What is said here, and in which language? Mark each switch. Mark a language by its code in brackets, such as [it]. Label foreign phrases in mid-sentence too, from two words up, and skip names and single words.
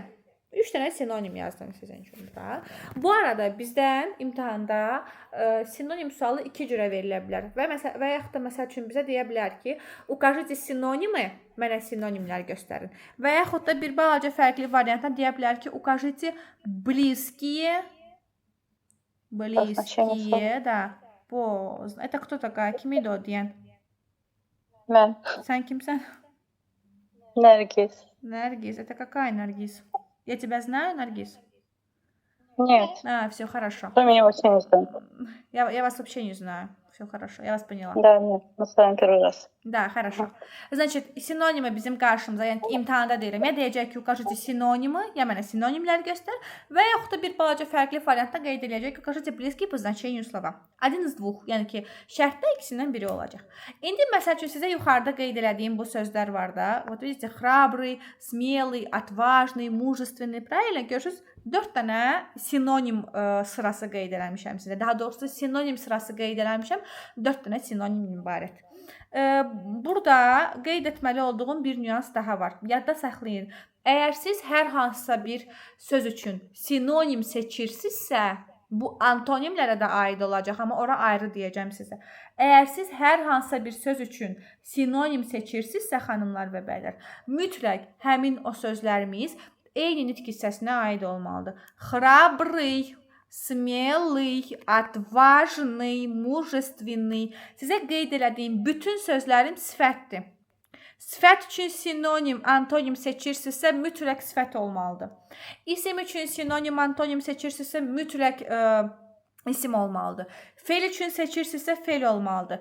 [az] 3 dənə sinonim yazdım sizin üçün burada. Bu arada bizdən imtahanda sinonim sualı 2 cürə verilə bilər. Və yaxud da məsəl üçün bizə deyə bilər ki, [ru] укажите синонимы, [az] mənə sinonimlər göstərin. Və yaxud da bir balaca fərqli variantda deyə bilər ki, [ru] укажите близкие, да. Это кто такая? [az] Kim idi o deyən? Mən. Sən kimsən? Nərgiz. Nərgiz. [ru] Это какая Наргиз? Я тебя знаю, Наргиз? Нет. Все хорошо. Вы меня вообще не знаете. Я вас вообще не знаю. Все хорошо, я вас поняла. Да, нет, мы с вами первый раз. Да, хорошо. Значит, синонимы [az] bizim qarşımıza, yəni ki, imtahanda deyirəm. Ya deyəcək ki, [ru] укажите синонимы, [az] ya mənə sinonimlər göstər və yaxud da bir balaca fərqli variantda qeyd ediləcək ki, [ru] укажите близкие по значению слова. Один из двух, [az] yəni ki, şərtdə ikisindən biri olacaq. İndi məsəl üçün sizə yuxarıda qeyd elədiyim bu sözlər var da. [ru] Вот видите, храбрый, смелый, отважный, мужественный. Правильно? [az] Görürsüz? 4 dənə sinonim sırası qeyd eləmişəm sizə. Daha doğrusu sinonim sırası qeyd eləmişəm. 4 dənə sinonim ibarət. Burada qeyd etməli olduğum bir nüans daha var. Yadda saxlayın. Əgər siz hər hansısa bir söz üçün sinonim seçirsinizsə, bu antonimlərə də aid olacaq, amma ora ayrı deyəcəm sizə. Əgər siz hər hansısa bir söz üçün sinonim seçirsinizsə, xanımlar və bəylər, mütləq həmin o sözlərimiz eyni nitq hissəsinə aid olmalıdır. [ru] Храбрый, смелый, отважный, мужественный. [az] Sizə qeyd elədiyim bütün sözlərim sifətdir. Sifət üçün sinonim, antonim seçirsinizsə mütləq sifət olmalıdır. İsim üçün sinonim, antonim seçirsinizsə mütləq isim olmalıdır. Fel üçün seçirsinizsə fel olmalıdır.